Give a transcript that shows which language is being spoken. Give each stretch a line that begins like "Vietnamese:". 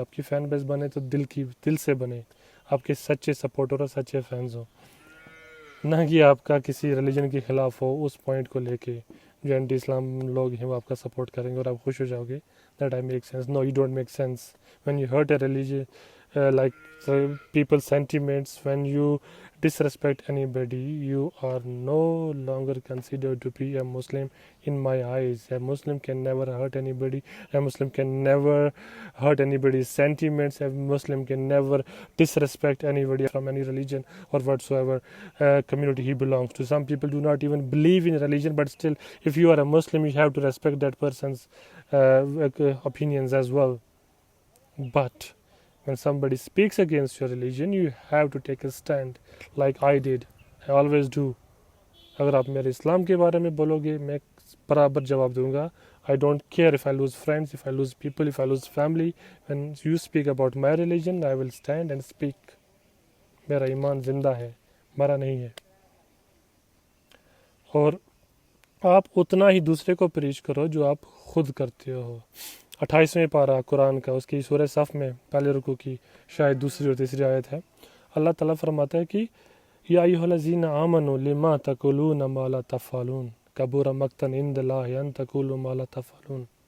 Urdu: آپ کی فین بیس بنے تو دل سے بنے, آپ کے سچے سپورٹر اور سچے فینز ہوں, نہ کہ آپ کا کسی ریلیجن کے خلاف ہو. اس پوائنٹ کو لے کے جو اینٹی اسلام لوگ ہیں وہ آپ کا سپورٹ کریں گے اور آپ خوش ہو جاؤ گے.
English: That I make sense. No, you don't make sense when you hurt a religion like people's sentiments. When you disrespect anybody, you are no longer considered to be a Muslim in my eyes. A Muslim can never hurt anybody. A Muslim can never hurt anybody's sentiments. A Muslim can never disrespect anybody from any religion or whatsoever community he belongs to. Some people do not even believe in religion, but still, if you are a Muslim, you have to respect that person's opinions as well. But when somebody speaks against your religion, you have to take a stand like I did. I always do.
Urdu: اگر آپ میرے اسلام کے بارے میں بولو گے میں برابر جواب دوں گا.
English: I don't care if I lose friends, if I lose people, if I lose family. When you speak about my religion, I will stand and speak.
Urdu: میرا ایمان زندہ ہے, مرا نہیں ہے. اور آپ اتنا ہی دوسرے کو پریچ کرو جو آپ خود کرتے ہو. 28ویں پارہ قرآن کا, اس کی سورہ صف میں پہلے رکوع کی شاید دوسری اور تیسری آیت ہے. اللہ تعالیٰ فرماتا ہے کہ
Arabic: یا ایھا الذین آمنوا لما تقولون ما لا تفعلون
Urdu: کبر مقتا عند اللہ ان تقولوا ما لا تفعلون.